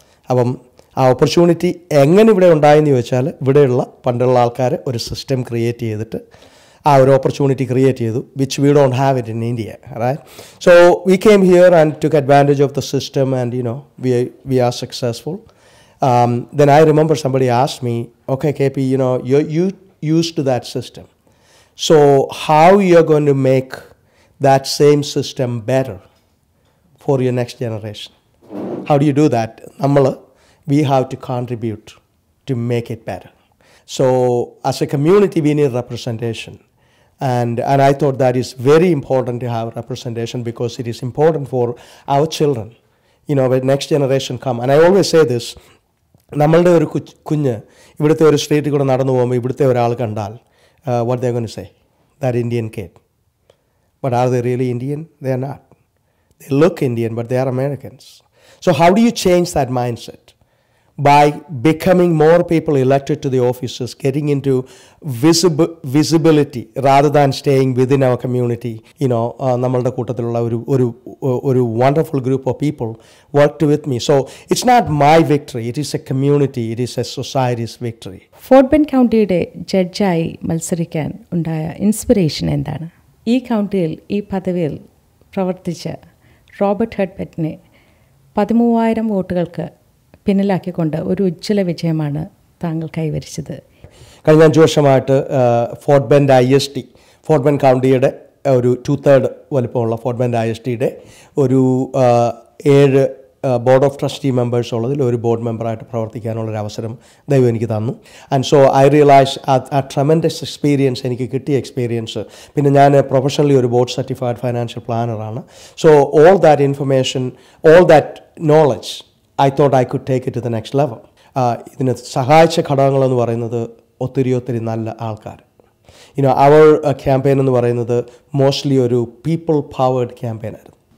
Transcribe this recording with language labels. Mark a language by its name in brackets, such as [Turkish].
[Malayalam] അപ്പം ആ ഓപ്പർച്യൂണിറ്റി എങ്ങനെ ഇവിടെ ഉണ്ടായെന്ന് ചോദിച്ചാൽ ഇവിടെയുള്ള പണ്ടുള്ള ആൾക്കാർ ഒരു സിസ്റ്റം ക്രിയേറ്റ് ചെയ്തിട്ട് ആ ഒരു ഓപ്പർച്യൂണിറ്റി ക്രിയേറ്റ് ചെയ്തു, [English] Which we don't have it in India, right? So we came here and took advantage of the system and we are successful. Then I remember somebody asked me, okay, KP, you used to that system. So how you're going to make that same system better for your next generation? How do you do that? We have to contribute to make it better. So as a community, we need representation. And I thought that is very important to have representation because it is important for our children, when next generation come. And I always say this, [Malayalam] നമ്മളുടെ ഒരു കുഞ്ഞ് ഇവിടുത്തെ ഒരു സ്ട്രീറ്റിൽ കൂടെ നടന്നു പോകുമ്പോൾ ഇവിടുത്തെ ഒരാൾ കണ്ടാൽ [English] what they're going to say? That Indian kid. But are they really Indian? They are not. They look Indian, but they are Americans. So how do you change that mindset? By becoming more people elected to the offices, getting into visibility rather than staying within our community. [Malayalam] നമ്മളുടെ കൂട്ടത്തിലുള്ള [English] ഒരു wonderful group of people worked with me. So it's not my victory, it is a community, it is a society's victory. [Malayalam] Fort bend കൗണ്ടിയുടെ ജഡ്ജായി മത്സരിക്കാൻ ഉണ്ടായ inspiration എന്താണ്? ഈ കൗണ്ടിയിൽ ഈ പദവിയിൽ പ്രവർത്തിച്ച റോബർട്ട് ഹെഡ്ബെറ്റിനെ 13,000 വോട്ടുകൾക്ക് പിന്നിലാക്കിക്കൊണ്ട് ഒരു ഉജ്ജ്വല വിജയമാണ് താങ്കൾ കൈവരിച്ചത്. കഴിഞ്ഞ 5 വർഷമായിട്ട് fort bend ISD, fort bend കൗണ്ടിയുടെ ഒരു 2/3 വലിപ്പമുള്ള ഫോർട്ട് ബെൻഡ് ISDയുടെ ഒരു 7 ബോർഡ് ഓഫ് ട്രസ്റ്റി മെമ്പേഴ്സ് ഉള്ളതിൽ ഒരു ബോർഡ് മെമ്പറായിട്ട് പ്രവർത്തിക്കാനുള്ളൊരു അവസരം ദൈവം എനിക്ക് തന്നു. [English] and so I realise ആ tremendous experience, [Malayalam] എനിക്ക് കിട്ടിയ എക്സ്പീരിയൻസ്. പിന്നെ ഞാൻ പ്രൊഫഷണലി ഒരു board certified financial പ്ലാനറാണ്. [English] So all that information, all that knowledge, I thought I could take it to the next level. [Malayalam] ഇതിന് സഹായിച്ച ഘടകങ്ങളെന്ന് പറയുന്നത് ഒത്തിരി നല്ല ആൾക്കാർ. അവർ ക്യാമ്പയിൻ എന്ന് പറയുന്നത് മോസ്റ്റ്ലി ഒരു പീപ്പിൾ പവേർഡ് ക്യാമ്പയിൻ ആയിരുന്നു.